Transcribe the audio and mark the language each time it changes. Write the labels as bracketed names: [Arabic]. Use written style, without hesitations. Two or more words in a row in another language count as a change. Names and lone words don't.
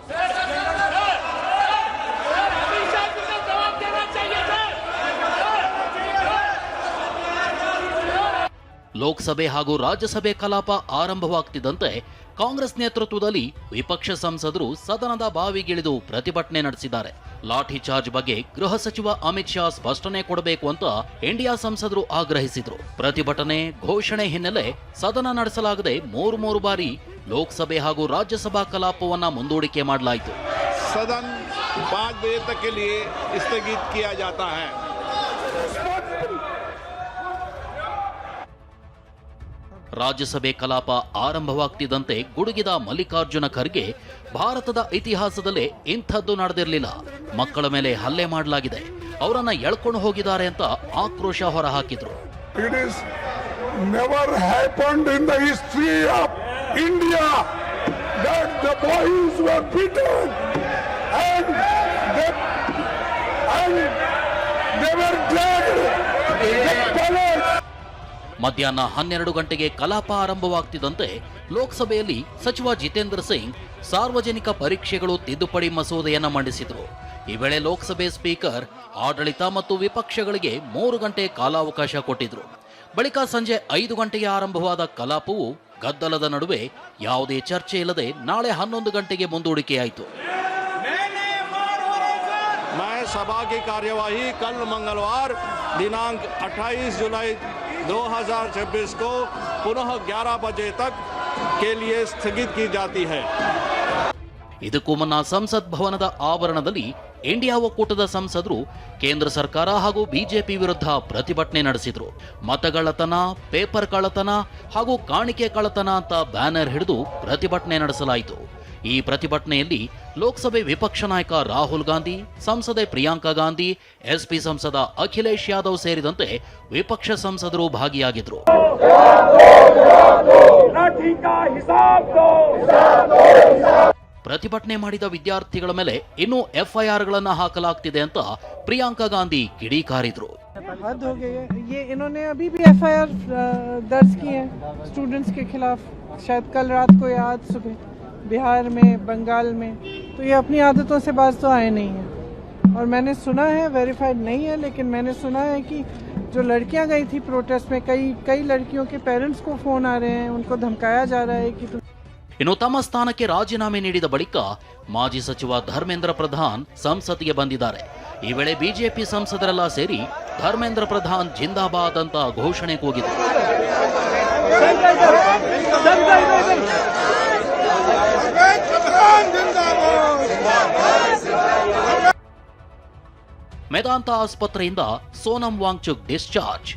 [Kannada] ಲೋಕಸಭೆ ಹಾಗೂ ರಾಜ್ಯಸಭೆ ಕಲಾಪ ಆರಂಭವಾಗ್ತಿದ್ದಂತೆ ಕಾಂಗ್ರೆಸ್ ನೇತೃತ್ವದಲ್ಲಿ ವಿಪಕ್ಷ ಸಂಸದರು ಸದನದ ಬಾವಿಗಿಳಿದು ಪ್ರತಿಭಟನೆ ನಡೆಸಿದ್ದಾರೆ. ಲಾಠಿ ಚಾರ್ಜ್ ಬಗ್ಗೆ ಗೃಹ ಸಚಿವ ಅಮಿತ್ ಶಾ ಸ್ಪಷ್ಟನೆ ಕೊಡಬೇಕು ಅಂತ ಇಂಡಿಯಾ ಸಂಸದರು ಆಗ್ರಹಿಸಿದ್ರು. ಪ್ರತಿಭಟನೆ, ಘೋಷಣೆ ಹಿನ್ನೆಲೆ ಸದನ ನಡೆಸಲಾಗದೆ ಮೂರು ಬಾರಿ ಲೋಕಸಭೆ ಹಾಗೂ ರಾಜ್ಯಸಭಾ ಕಲಾಪವನ್ನ ಮುಂದೂಡಿಕೆ ಮಾಡಲಾಯಿತು. [Hindi] ಸದನ 5 बजे तक के लिए स्थगित किया जाता है. [Kannada] ರಾಜ್ಯಸಭೆ ಕಲಾಪ ಆರಂಭವಾಗ್ತಿದ್ದಂತೆ ಗುಡುಗಿದ ಮಲ್ಲಿಕಾರ್ಜುನ ಖರ್ಗೆ ಭಾರತದ ಇತಿಹಾಸದಲ್ಲೇ ಇಂಥದ್ದು ನಡೆದಿರಲಿಲ್ಲ, ಮಕ್ಕಳ ಮೇಲೆ ಹಲ್ಲೆ ಮಾಡಲಾಗಿದೆ, ಅವರನ್ನ ಎಳ್ಕೊಂಡು ಹೋಗಿದ್ದಾರೆ ಅಂತ ಆಕ್ರೋಶ ಹೊರಹಾಕಿದ್ರು. [English] It is never happened in the history of India that the boys were beaten and they were dragged in the palace. [Kannada] ಮಧ್ಯಾಹ್ನ 12 ಗಂಟೆಗೆ ಕಲಾಪ ಆರಂಭವಾಗ್ತಿದ್ದಂತೆ ಲೋಕಸಭೆಯಲ್ಲಿ ಸಚಿವ ಜಿತೇಂದ್ರ ಸಿಂಗ್ ಸಾರ್ವಜನಿಕ ಪರೀಕ್ಷೆಗಳು ತಿದ್ದುಪಡಿ ಮಸೂದೆಯನ್ನ ಮಂಡಿಸಿದ್ರು. ಈ ವೇಳೆ ಲೋಕಸಭೆ ಸ್ಪೀಕರ್ ಆಡಳಿತ ಮತ್ತು ವಿಪಕ್ಷಗಳಿಗೆ 3 ಗಂಟೆ ಕಾಲಾವಕಾಶ ಕೊಟ್ಟಿದ್ರು. ಬಳಿಕ ಸಂಜೆ 5 ಗಂಟೆಗೆ ಆರಂಭವಾದ ಕಲಾಪವು ಗದ್ದಲದ ನಡುವೆ ಯಾವುದೇ ಚರ್ಚೆ ಇಲ್ಲದೆ ನಾಳೆ 11 ಗಂಟೆಗೆ ಮುಂದೂಡಿಕೆಯಾಯಿತು. [Hindi] सभा की कार्यवाही कल मंगलवार दिनांक 28 जुलाई 2026 को पुनः 11 बजे तक के लिए स्थगित की जाती है. [Kannada] ಇದಕ್ಕೂ ಮುನ್ನ ಸಂಸತ್ ಭವನದ ಆವರಣದಲ್ಲಿ ಇಂಡಿಯಾ ಒಕ್ಕೂಟದ ಸಂಸದರು ಕೇಂದ್ರ ಸರ್ಕಾರ ಹಾಗೂ ಬಿಜೆಪಿ ವಿರುದ್ಧ ಪ್ರತಿಭಟನೆ ನಡೆಸಿದ್ರು. ಮತಗಳ್ಳತನ, ಪೇಪರ್ ಕಳ್ಳತನ ಹಾಗೂ ಕಾಣಿಕೆ ಕಳ್ಳತನ ಅಂತ ಬ್ಯಾನರ್ ಹಿಡಿದು ಪ್ರತಿಭಟನೆ ನಡೆಸಲಾಯಿತು. ಈ ಪ್ರತಿಭಟನೆಯಲ್ಲಿ ಲೋಕಸಭೆ ವಿಪಕ್ಷ ನಾಯಕ ರಾಹುಲ್ ಗಾಂಧಿ, ಸಂಸದೆ ಪ್ರಿಯಾಂಕಾ ಗಾಂಧಿ, ಎಸ್ಪಿ ಸಂಸದ ಅಖಿಲೇಶ್ ಯಾದವ್ ಸೇರಿದಂತೆ ವಿಪಕ್ಷ ಸಂಸದರು ಭಾಗಿಯಾಗಿದ್ರು. ಪ್ರತಿಭಟನೆ ಮಾಡಿದ ವಿದ್ಯಾರ್ಥಿಗಳ ಮೇಲೆ ಇನ್ನೂ ಎಫ್ಐಆರ್ಗಳನ್ನು ಹಾಕಲಾಗ್ತಿದೆ ಅಂತ ಪ್ರಿಯಾಂಕಾ ಗಾಂಧಿ ಕಿಡಿಕಾರಿದ್ರು. [Hindi] हद हो गई है, ये इन्होंने अभी भी एफआईआर दर्ज की है स्टूडेंट्स के खिलाफ, शायद कल रात को या आज सुबह, बिहार में, बंगाल में. तो ये अपनी आदतों से बाज तो आए नहीं हैं. और मैंने सुना है, वेरीफाइड नहीं है, लेकिन मैंने सुना है कि जो लड़कियां गई थी प्रोटेस्ट में, कई लड़कियों के पेरेंट्स को फोन आ रहे हैं, उनको धमकाया जा रहा है कि [Kannada] ಇನ್ನು ತಮ್ಮ ಸ್ಥಾನಕ್ಕೆ ರಾಜೀನಾಮೆ ನೀಡಿದ ಬಳಿಕ ಮಾಜಿ ಸಚಿವ ಧರ್ಮೇಂದ್ರ ಪ್ರಧಾನ್ ಸಂಸತ್ತಿಗೆ ಬಂದಿದ್ದಾರೆ. ಈ ವೇಳೆ ಬಿಜೆಪಿ ಸಂಸದರೆಲ್ಲ ಸೇರಿ ಧರ್ಮೇಂದ್ರ ಪ್ರಧಾನ್ ಜಿಂದಾಬಾದ್ ಅಂತ ಘೋಷಣೆ ಕೂಗಿದರು. ಮೆದಾಂತ ಆಸ್ಪತ್ರೆಯಿಂದ ಸೋನಂ ವಾಂಗ್ಚುಕ್ ಡಿಸ್ಚಾರ್ಜ್.